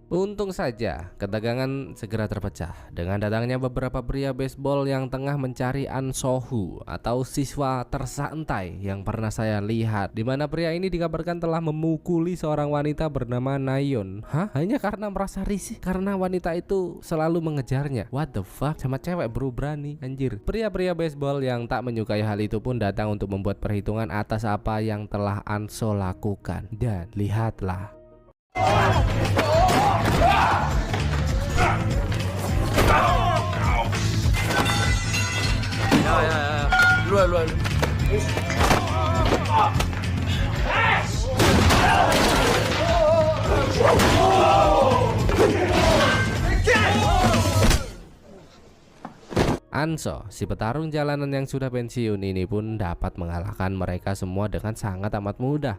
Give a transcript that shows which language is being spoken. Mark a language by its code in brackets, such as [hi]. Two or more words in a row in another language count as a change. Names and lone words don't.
[id] Untung saja ketegangan segera terpecah dengan datangnya beberapa pria baseball yang tengah mencari An Sohu atau siswa tersantai yang pernah saya lihat, di mana pria ini dikabarkan telah memukuli seorang wanita bernama Nayeon. Hah? Hanya karena merasa risih karena wanita itu selalu mengejarnya. [en] What the fuck? [id] Sama cewek bro, berani anjir. Pria-pria baseball yang tak menyukai hal itu pun datang untuk membuat perhitungan atas apa yang telah Anso lakukan. Dan lihatlah, [ko] 야. 일로 와, 일로 와. [id] Anso, si petarung jalanan yang sudah pensiun ini pun dapat mengalahkan mereka semua dengan sangat amat mudah.